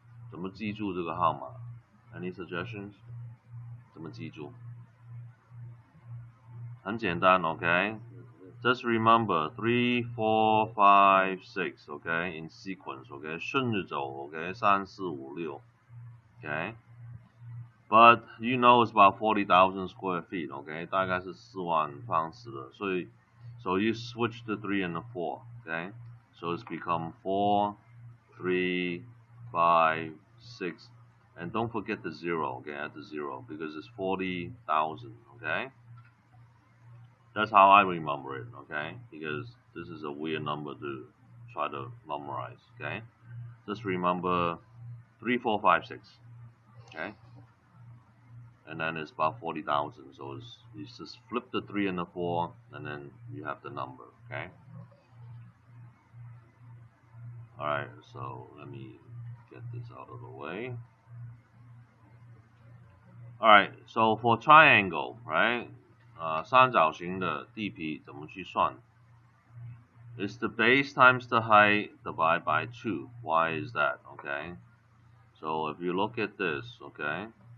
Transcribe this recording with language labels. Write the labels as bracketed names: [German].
[Chinese] 怎么记住这个号码 [English] Any suggestions? [Chinese] 怎么记住？很简单 okay? [English] just remember 3, 4, 5, 6, okay, in sequence, okay, [Chinese] 顺着走 [English] okay, 3, 4, 5, 6, okay. But you know it's about 40,000 square feet, okay, [Chinese] 大概是4万方尺的，所以 [English] so you switch the 3 and the 4, okay, so it's become 4, 3, 5, 6, and don't forget the 0, okay, add the 0 because it's 40,000, okay. That's how I remember it, okay, because this is a weird number to try to memorize, okay. Just remember 3, 4, 5, 6, okay. And then it's about 40,000. So you just flip the 3 and the 4, and then you have the number, okay? Alright, so let me get this out of the way. Alright, so for triangle, right? [Chinese] 三角形的地皮怎么去算? [English] It's the base times the height divided by 2. Why is that, okay? So if you look at this, okay?